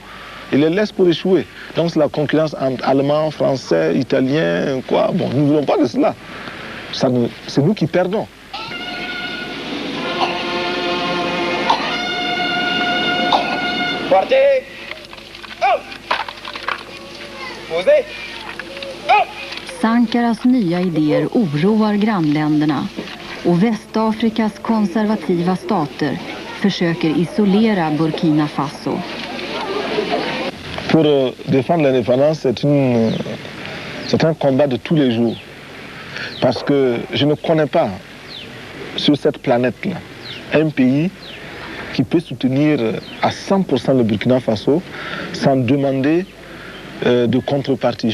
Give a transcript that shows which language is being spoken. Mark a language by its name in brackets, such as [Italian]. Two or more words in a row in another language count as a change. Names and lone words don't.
[French] Ils les laissent pour échouer. Donc c'est la concurrence entre Allemands, Français, Italiens, quoi. Bon, nous ne voulons pas de cela. C'est nous qui perdons. Partez! Hop! Posez! Hop! [Swedish] Sankaras nya idéer oroar grannländerna och Västafrikas konservativa stater försöker isolera Burkina Faso. [French] Pour défendre l'indépendance, c'est un combat de tous les jours. Parce que je ne connais pas sur cette planète-là un pays qui peut soutenir à 100% le Burkina Faso sans demander de contrepartie.